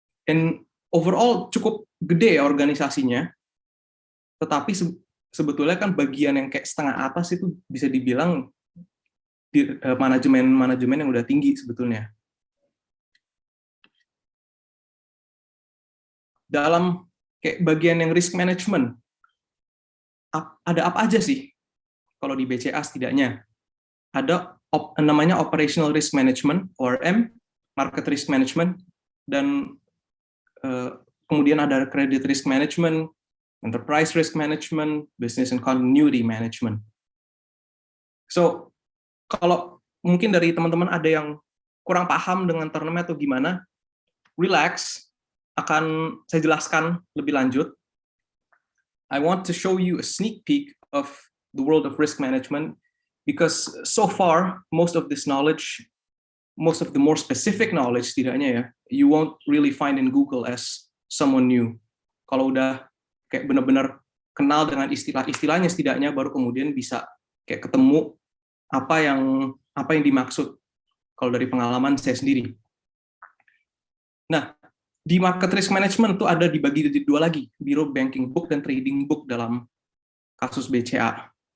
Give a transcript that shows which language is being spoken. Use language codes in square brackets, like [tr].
[en] And overall [id] cukup gede ya organisasinya, tetapi sebetulnya kan bagian yang kayak setengah atas itu bisa dibilang manajemen yang udah tinggi sebetulnya. Dalam kayak bagian yang risk management, ada apa aja sih kalau di BCA setidaknya? Ada namanya operational risk management, ORM, market risk management, dan kemudian ada credit risk management, enterprise risk management, business and continuity management. So, kalau mungkin dari teman-teman ada yang kurang paham dengan termnya atau gimana, relax, akan saya jelaskan lebih lanjut. [en] I want to show you a sneak peek of the world of risk management, because so far, most of this knowledge, most of the more specific knowledge [id] setidaknya ya, [en] you won't really find in Google as someone new. [id] Kalau udah kayak benar-benar kenal dengan istilah-istilahnya setidaknya, baru kemudian bisa kayak ketemu apa yang dimaksud kalau dari pengalaman saya sendiri. Nah, di market risk management itu ada dibagi jadi dua lagi, Biro Banking Book dan Trading Book dalam kasus BCA.